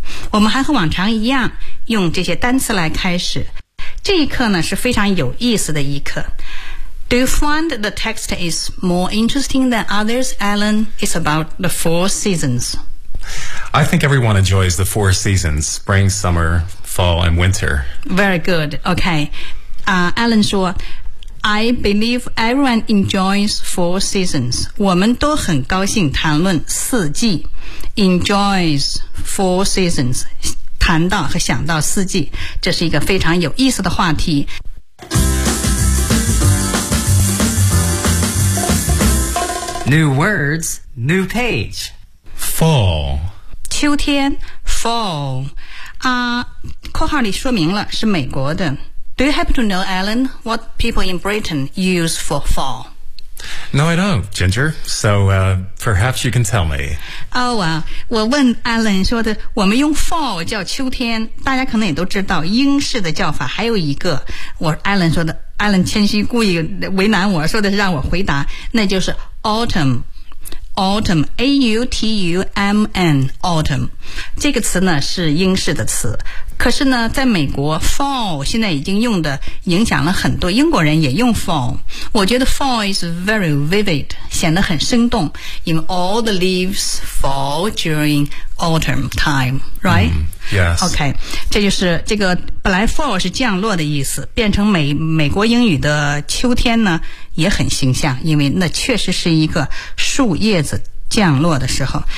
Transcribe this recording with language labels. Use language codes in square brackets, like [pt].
[zh] 我们还和往常一样用这些单词来开始。这一课呢是非常有意思的一课。 [en] Do you find the text is more interesting than others, Alan? It's about the four seasons. I think everyone enjoys the four seasons, spring, summer, fall, and winter. Very good. Okay. Alan 说 I believe everyone enjoys four seasons. [zh] 我们都很高兴谈论四季。 [en] Enjoys four seasons. [zh] 谈到和想到四季，这是一个非常有意思的话题。 [en] New words, new page. Fall. [zh] 秋天 ,fall. 括号里说明了是美国的。 [en] Do you happen to know, Alan, what people in Britain use for fall? No, I don't, Ginger. So, perhaps you can tell me. Oh, well, [zh] 我问 Alan 说的，我们用 fall 叫秋天，大家可能也都知道英式的叫法。还有一个，我 Alan 说的 ，Alan 谦虚故意为难我，说的是让我回答，那就是 autumn。 [en] Autumn, A-U-T-U-M-N, autumn. [zh] 这个词呢是英式的词。可是呢在美国 fall 现在已经用的影响了很多，英国人也用 fall。我觉得 [en] fall is very vivid, [zh] 显得很生动。 [en] In all the leaves fall during autumn time, right?、 Yes. Okay. [zh] 这就是这个本来 fall 是降落的意思，变成美国英语的秋天呢也很形象，因为那确实是一个树叶子降落的时候。